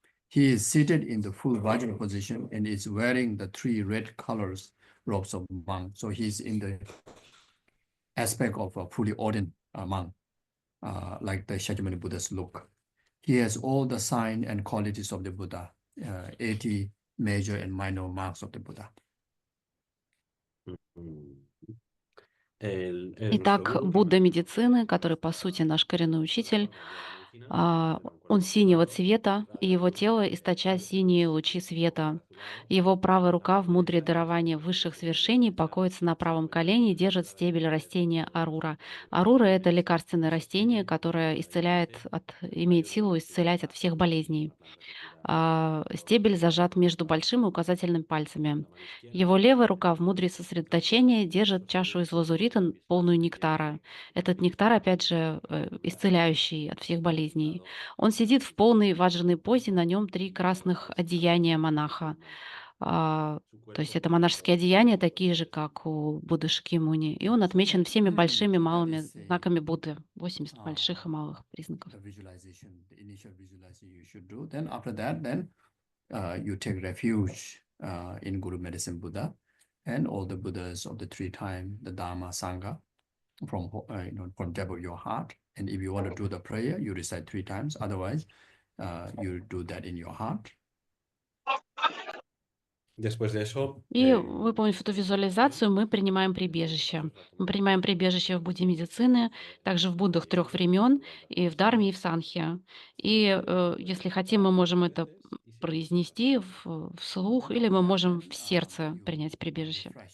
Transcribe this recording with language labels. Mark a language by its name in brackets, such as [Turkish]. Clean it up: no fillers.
[English] He is seated in the full Vajra position and is wearing the 3 red colors robes of monk. So he's in the aspect of a fully ordained monk, like the Shakyamuni Buddha's look. He has all the sign and qualities of the Buddha, 80 major and minor marks of the Buddha. [Russian] Итак, Будда Медицины, который, по сути, наш коренной учитель, он синего цвета, и его тело источает синие лучи света. Его правая рука в мудре дарования высших свершений покоится на правом колене и держит стебель растения арура. Арура — это лекарственное растение, которое имеет силу исцелять от всех болезней. Стебель зажат между большим и указательным пальцами. Его левая рука в мудре сосредоточения держит чашу из лазурита, полную нектара. Этот нектар, опять же, исцеляющий от всех болезней. Он сидит в полной ваджраной позе, на нем 3 красных одеяния монаха. То есть это монашеские одеяния, такие же, как у Будды Шакьямуни. И он отмечен всеми большими и малыми знаками Будды. 80 больших и малых признаков. [English] The initial visualization you should do. Then after that, you take refuge in Guru Medicine Buddha and all the Buddhas of the 3 times, the Dharma, Sangha, from depth of your heart. And if you want to do the prayer, you recite 3 times. Otherwise, you do that in your heart. [Russian] И, выполнив эту визуализацию, мы принимаем прибежище. Мы принимаем прибежище в Будде Медицины, также в Буддах 3 времен, и в Дharме, и в Сангхе. И если хотим, мы можем это произнести вслух, или мы можем в сердце принять прибежище.